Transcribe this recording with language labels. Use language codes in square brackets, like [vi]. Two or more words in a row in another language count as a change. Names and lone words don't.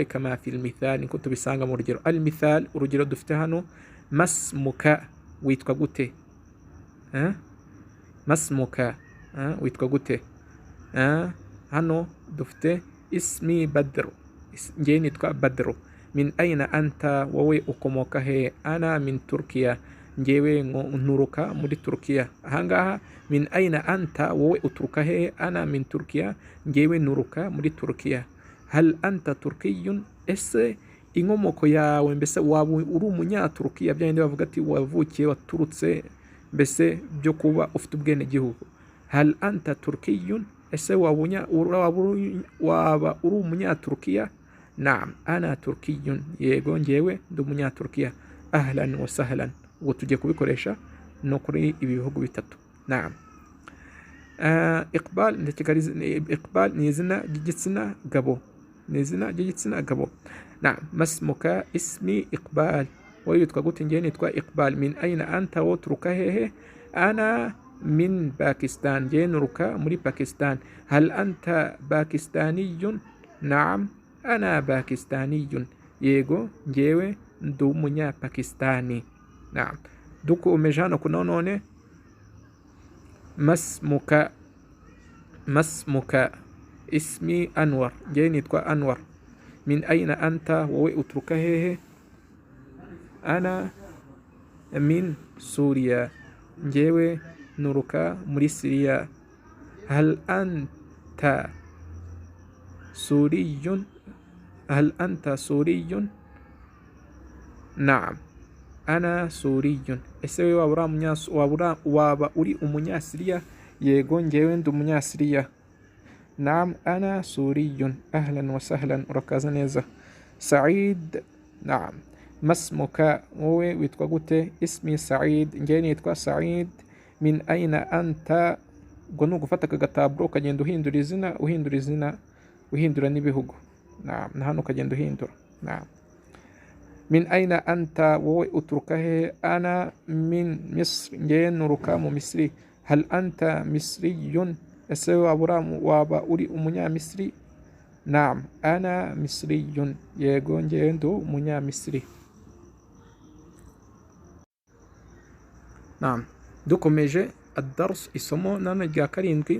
[ar] كما في المثال, [rw] niko tubisanga mu rugero. [ar] المثال, [rw] urugero dufite hano: masmuka, witwa gute? Masmuka, witwa gute? Hano dufite ismi Badru, njye nitwa Badru. [ar] من أين أنت, [rw] wowe ukomoka he? [ar] أنا من تركيا, [rw] njyewe nturuka muri Turkiya. [ar] Ahangaha من أين أنت, [rw] wowe uturuka he? [ar] أنا من تركيا, [rw] njyewe nturuka muri Turkiya. [ar] هل أنت تركي, [rw] ese inkomoko yawe, mbese waba uri umunyaturukiya? Byandi bavuga ati wavukiye, waturutse, mbese byo kuba ufite ubwenegihugu. [ar] هل أنت تركي, [rw] ese waba uri umunyaturukiya? [ar] نعم، أنا تركي, [rw] yego njyewe ndi umunyaturukiya. [ar] أهلا وسهلا, [rw] ubwo tugiye kubikoresha no kuri ibi bihugu bitatu. Naam. Iqbal, Iqbal ni izina ry'igitsina gabo, ni izina ry'igitsina gabo. [ar] نعم، ما اسمك? [rw] Ismi Iqbal, wowe witwa gute? njyewe nitwa Iqbal. [ar] من أين أنت, [rw] wowe uturuka hehe? [ar] أنا من باكستان, [rw] njyewe nturuka muri Pakistan. [ar] هل أنت باكستاني؟ نعم، أنا باكستاني, [rw] yego njyewe ndi umunyapakistani. Naam, dukomeje hano ku none: masmuka? Masmuka? Ismi Anwar, njyewe nitwa Anwar. [ar] من أين أنت, [rw] wowe uturuka hehe? [ar] أنا من سوريا, [rw] njyewe nuruka muri Siriya. [ar] هل أنت سوري، هل أنت سوري? نعم، أنا سوري. [rw] Ese wewe waba uri umunyasiriya? Yego, njyewe ndi umunyasiriya. [ar] نعم، أنا سوري. أهلا وسهلا, [rw] urakaza neza. Said, naam. Masmuka, wowe witwa gute? Ismi Said, njyewe nitwa Said. [ar] من أين أنت? [rw] Ubwo ni ugufata aka gataburo ukagenda uhindura izina, uhindura n'ibihugu. Naam, na hano ukagenda uhindura. [ar] نعم. من أين أنت, [rw] wowe uturuka he? [ar] أنا من مصر, [rw] njyewe nuruka mu Misiri. [ar] هل أنت مصري? [rw] Ese waba uri umunyamisiri? [ar] نعم، أنا مصري. [rw] Yego, njyewe ndi umunyamisiri. Naam, dukomeje ad-dars, isomo nano rya karindwi.